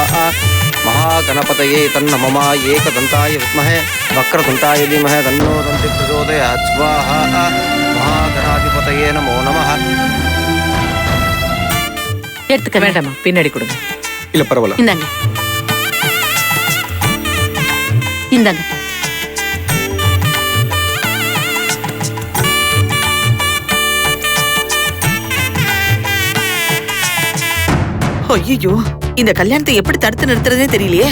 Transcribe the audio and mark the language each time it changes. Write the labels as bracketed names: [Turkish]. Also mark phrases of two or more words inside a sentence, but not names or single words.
[Sanskrit] महागणपतये तन्नमः एकदंताय विद्महे वक्रतुण्डाय धीमहि तन्नो दन्ति प्रचोदयात् स्वाहा। महागणाधिपतये नमो नमः. [Tamil] எடுத்துக்க வேண்டாமா, பின்னாடி கொடுங்க. இல்ல பரவாயில்ல. இந்தாங்க இந்தாங்க. ஐயோ, இந்த கல்யாணத்தை எப்படி தடுத்து நிறுத்துறதே தெரியலையே.